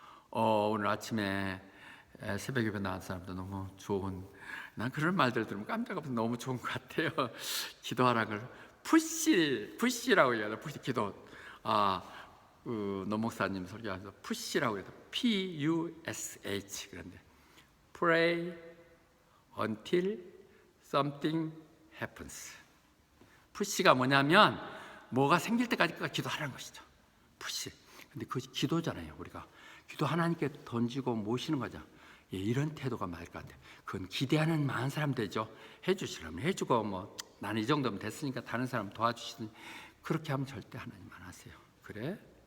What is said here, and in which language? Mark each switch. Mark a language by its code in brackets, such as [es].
[ko] 오늘 아침에 새벽 예배 나온 사람도 너무 좋은, 난 그런 말들 들으면 깜짝 놀라서 너무 좋은 것 같아요. 기도하라는 걸 푸시라고 얘기하죠. 푸시 기도. 노 목사님 설교하면서 푸시라고 해서 P-U-S-H. [en] 그런데 pray until something happens. [ko] 푸시가 뭐냐면 뭐가 생길 때까지 기도하라는 것이죠. 푸시. 근데 그것이 기도잖아요. 우리가 기도 하나님께 던지고 모시는 거죠. 예, 이런 태도가 맞을 것 같아요. 그건 기대하는 많은 사람 되죠. 해주시라면 해주고 뭐 나는 이 정도면 됐으니까 다른 사람 도와주시든 그렇게 하면 절대 하나님 안 하세요. 그래?